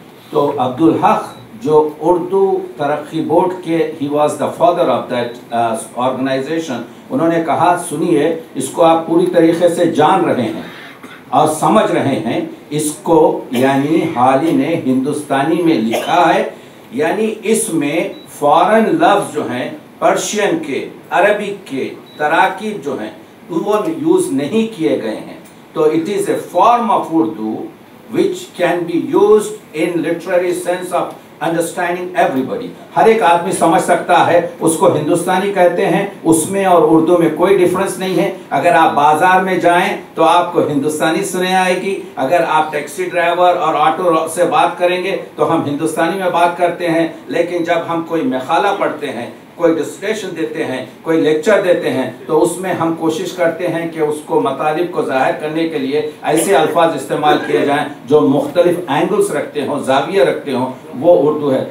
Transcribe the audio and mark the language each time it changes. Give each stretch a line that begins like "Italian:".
Urdu: تو عبدالحق جو اردو ترقی بورڈ کے
English: he was the father of that organisation,
Urdu: انہوں نے کہا سنیے اس کو آپ پوری طریقے سے جان رہے ہیں اور سمجھ رہے ہیں اس کو، یعنی حالی نے ہندوستانی میں لکھا ہے، یعنی اس میں فارن لفظ جو ہیں پرشین کے، عربک کے، تراکیب جو ہیں وہ یوز نہیں کیے گئے ہیں. تو
English: It is a form of Urdu which can be used in literary sense of understanding everybody.
Urdu: ہر ایک آدمی سمجھ سکتا ہے، اس کو ہندوستانی کہتے ہیں. اس میں اور اردو میں کوئی ڈیفرنس نہیں ہے. اگر آپ بازار میں جائیں تو آپ کو ہندوستانی سنے آئے گی، اگر آپ ٹیکسی ڈرائیور اور آٹو سے بات کریں گے تو ہم ہندوستانی میں بات کرتے ہیں. لیکن جب ہم کوئی مقالہ پڑھتے ہیں، کوئی ڈسکشن دیتے ہیں، کوئی لیکچر دیتے ہیں، تو اس میں ہم کوشش کرتے ہیں کہ اس کو مطالب کو ظاہر کرنے کے لیے ایسے الفاظ استعمال کیے جائیں جو مختلف اینگلز رکھتے ہوں، زاویہ رکھتے ہوں. وہ اردو ہے.